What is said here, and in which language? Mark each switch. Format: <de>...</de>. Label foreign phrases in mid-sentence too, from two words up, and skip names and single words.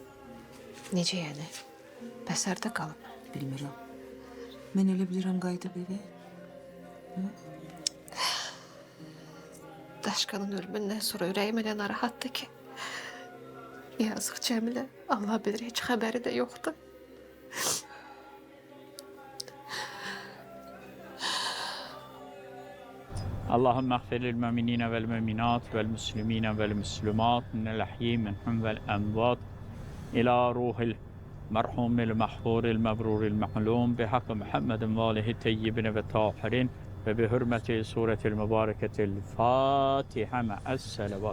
<az>Necə yəni? Bəs harda qalıb? Bilmirəm. Mən elə bilirəm qayıdıb evə. Daşqanın ölümündən sonra ürəyim elə narahatdır ki. Yazıq Cəmilə, Allah bilir, heç xəbəri də yoxdur.</az> <ar>اللهم اغفر للمؤمنين والمؤمنات والمسلمين والمسلمات من الأحياء منهم والأموات إلى روح المرحوم المحفور المبرور المعلوم بحق محمد وآله الطيبين والطاهرين وبحرمة سورة المباركة الفاتحة مع الصلوات.</ar>